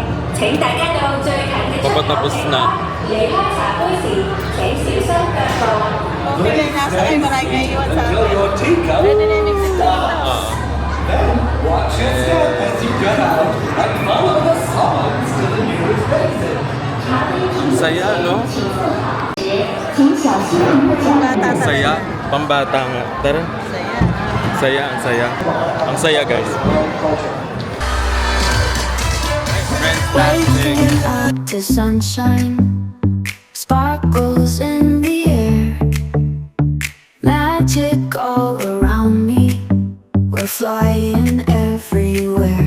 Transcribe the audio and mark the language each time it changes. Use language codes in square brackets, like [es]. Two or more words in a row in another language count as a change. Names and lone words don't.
[yue] 請大家到最近嘅出口 [tl] Papatapos [yue] 離 [tl] na. [yue] 開。離開茶杯時，請小心腳步。 [tl] Okay, nasa ay marami kayo iwan sa [en] Fill [tl] akin. [en] your teacup. [tl] Pwede na yung [en] Then watch your step as you get out and follow the songs to the nearest exit. [tl] Ang saya, no? bata Ang saya. Pambata nga. Tara. Saya. Ang saya, ang saya. Ang saya, guys. [en] Waking up to sunshine, sparkles in the air, magic all around me, we're flying everywhere.